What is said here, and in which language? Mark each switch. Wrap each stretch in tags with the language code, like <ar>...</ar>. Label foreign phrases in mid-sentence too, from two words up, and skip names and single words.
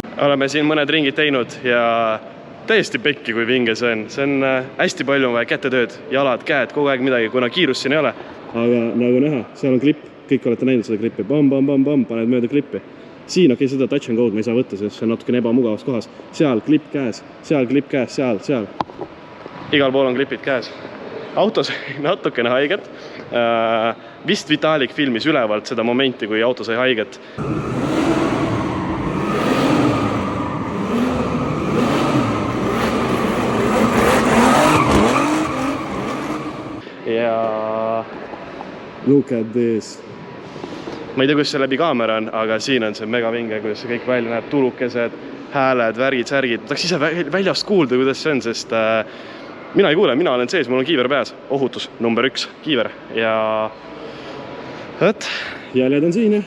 <et>oleme siin mõned ringid teinud ja täiesti pekki, kui vinge see on. See on hästi palju vaja kätetööd, jalad, käed, kogu aeg midagi, kuna kiirust siin ei ole. Aga nagu näha, seal on klipp, kõik olete näinud seda klippi. Bam, paned mööda klippi. Siin seda</et> <en>touch and go'd</en> <et>me ei saa võtta, sest see on natuke ebamugavas kohas. Seal klipp käes, seal. Igal pool on klipid käes. Autos natukene haiget. Vist Vitalik filmis ülevalt seda momenti, kui auto sai haiget.</et> <en>Ja look at this.</en> <et>Ma ei tea, kus see läbi kaamera on, aga siin on see mega vinge, kuidas see kõik välja näeb, tulukesed, hääled, värgid, särgid. Tahaks ise väljast kuulda, kuidas see on, sest mina ei kuule, mina olen sees, mul on kiiver peas. Ohutus, number 1, kiiver. Ja jäljed on siin, jah.</et>